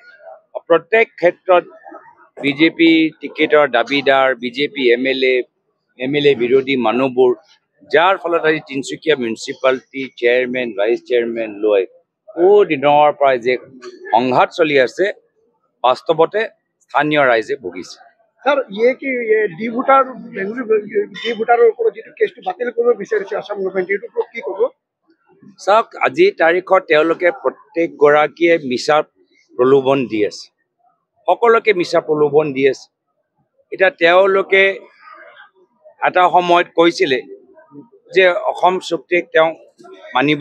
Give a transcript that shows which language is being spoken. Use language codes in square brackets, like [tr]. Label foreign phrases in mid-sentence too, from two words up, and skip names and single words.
[as] প্ৰত্যেক ক্ষেত্ৰত বিজেপি টিকেটৰ দাবীদাৰ, বিজেপি এমএলএ বিৰোধী মানুহবোৰ, যাৰ ফলত আজি তিনচুকীয়া [en] municipality chairman, [as] ভাইচ চেয়াৰমেন লৈ দিনৰ পৰা যে সংঘাত চলি আছে, বাস্তৱতে স্থানীয় ৰাইজে ভুগিছে। [hi] सर ये कि ये [as] डी भोटार ওপৰত যেটো কেছটো বাতিল কৰিব বিচাৰিছে আসাম গভৰ্ণমেণ্টে, এটো কি ক'ব? চাওক, আজি তাৰিখত তেওঁলোকে প্ৰত্যেক গৰাকীয়ে মিছা প্ৰলোভন দি আছে, সকলোকে মিছা প্ৰলোভন দি আছে। এতিয়া তেওঁলোকে এটা সময়ত কৈছিলে যে অসম চুক্তিক তেওঁ মানিব।